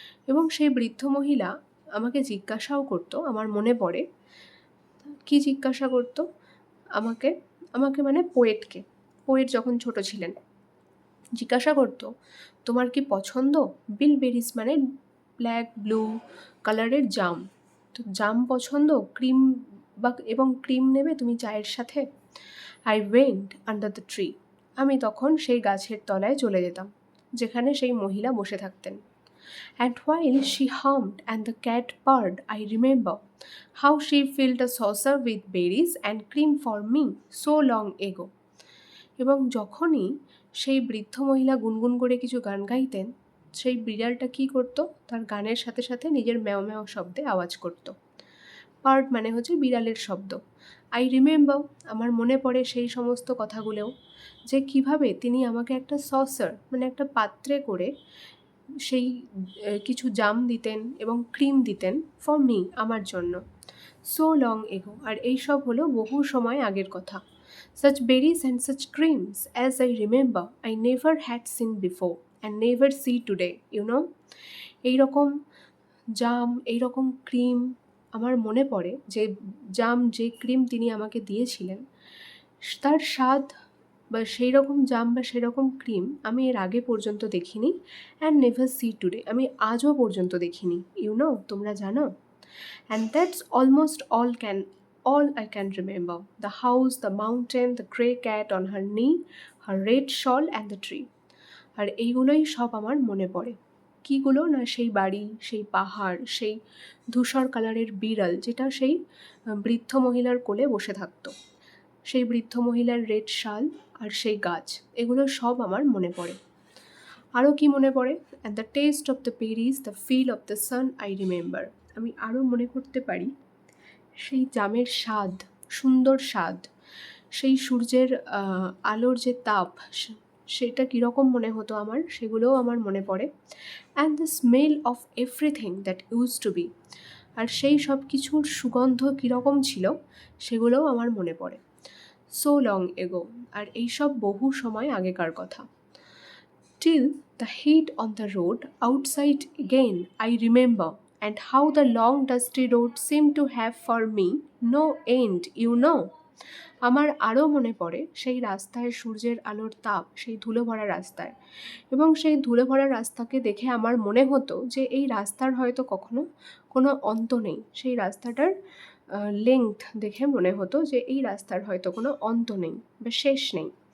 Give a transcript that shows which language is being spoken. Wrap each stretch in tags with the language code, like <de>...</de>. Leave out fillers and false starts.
<bn>এবং সেই বৃদ্ধ মহিলা আমাকে জিজ্ঞাসাও করতো, আমার মনে পড়ে কি জিজ্ঞাসা করতো আমাকে মানে পোয়েট যখন ছোট ছিলেন জিজ্ঞাসা করতো, তোমার কি পছন্দ বিলবেরিজ মানে ব্ল্যাক ব্লু কালারের জাম, তো জাম পছন্দ, ক্রিম এবং ক্রিম নেবে তুমি চায়ের সাথে।</bn> <en>I went under the tree,</en> <bn>আমি তখন সেই গাছের তলায় চলে যেতাম যেখানে সেই মহিলা বসে থাকতেন।</bn> <en>And while she hummed and the cat purred, I remember how she filled a saucer with berries and cream for me so long ago.</en> <bn>এবং যখনই সেই বৃদ্ধ মহিলা গুনগুন করে কিছু গান গাইতেন, সেই বিড়ালটা কী করতো, তার গানের সাথে সাথে নিজের ম্যাও ম্যাও শব্দে আওয়াজ করতো। পার্ট মানে হচ্ছে বিড়ালের শব্দ।</bn> <en>I remember,</en> <bn>আমার মনে পড়ে সেই সমস্ত কথাগুলোও, যে কিভাবে তিনি আমাকে একটা সসার মানে একটা পাত্রে করে সেই কিছু জাম দিতেন এবং ক্রিম দিতেন</bn> <en>for me,</en> <bn>আমার জন্য,</bn> <en>So long ago.</en> <bn>আর এইসব হলো বহু সময় আগের কথা।</bn> <en>Such berries and such creams as I remember I never had seen before and never see today, you know.</en> <bn>এইরকম জাম, এইরকম ক্রিম আমার মনে পড়ে, যে জাম যে ক্রিম তিনি আমাকে দিয়েছিলেন তার স্বাদ বা সেই রকম জাম বা সেরকম ক্রিম আমি এর আগে পর্যন্ত দেখিনি,</bn> <en>and never see today,</en> <bn>আমি আজও পর্যন্ত দেখিনি,</bn> <en>you know,</en> <bn>তোমরা জানো।</bn> <en>And that's almost all I can remember. The house, the mountain, the grey cat on her knee, her red shawl and the tree.</en> <bn>আর এইগুলোই সব আমার মনে পড়ে। কীগুলো না, সেই বাড়ি, সেই পাহাড়, সেই ধূসর কালারের বিড়াল যেটা সেই বৃদ্ধ মহিলার কোলে বসে থাকতো, সেই বৃদ্ধ মহিলার রেড শাল আর সেই গাছ, এগুলো সব আমার মনে পড়ে। আরও কি মনে পড়ে?</bn> <en>And the taste of the berries, the feel of the sun I remember.</en> <bn>আমি আরও মনে করতে পারি সেই জামের স্বাদ, সুন্দর স্বাদ, সেই সূর্যের আলোর যে তাপ, সেটা কীরকম মনে হতো আমার, সেগুলোও আমার মনে পড়ে।</bn> <en>and the smell of everything that use to be,</en> <bn>আর সেই সব কিছুর সুগন্ধ কীরকম ছিল সেগুলোও আমার মনে পড়ে।</bn> <en>so long ago,</en> <bn>আর এইসব বহু সময় আগেকার কথা।</bn> <en>Till the heat on the road outside again I remember, and how the long dusty road seemed to have for me no end, you know.</en> <bn>আমার আরও মনে পড়ে সেই রাস্তায় সূর্যের আলোর তাপ, সেই ধুলো ভরা রাস্তায়, এবং সেই ধুলো ভরা রাস্তাকে দেখে আমার মনে হতো যে এই রাস্তার হয়তো কখনো কোনো অন্ত নেই। সেই রাস্তাটার লেংথ দেখে মনে হতো যে এই রাস্তার হয়তো কোনো অন্ত নেই বা শেষ নেই।</bn>